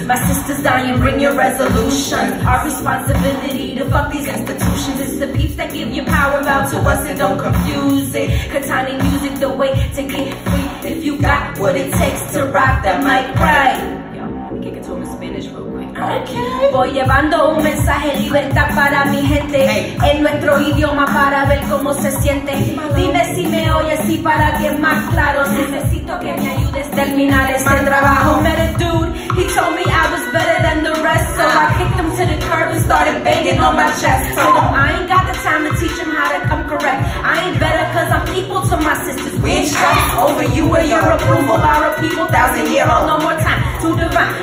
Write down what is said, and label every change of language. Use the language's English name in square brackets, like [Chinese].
[English] My sister's dying, bring your resolution. Our responsibility to fuck these institutions. It's the peeps that give you power, bow to us and don't confuse it. Katani music, the way to get free. If you got what it takes to rock that mic right. Yo, kick it to him in Spanish real quick. Okay. [Spanish] Voy llevando un mensaje, libertad para mi gente, en nuestro idioma para ver cómo se siente. Dime si me oyes y para que más claro, necesito que me ayudes a terminar este trabajo. [English] Met a dude, he told me I was better than the rest, so I kicked him to the curb and started banging on my chest. Told him I ain't got the time to teach him how to come correct. I ain't better cause I'm equal to my sisters. We ain't stressed over you or your approval. Our people, 1,000-year-old, no more time to divine.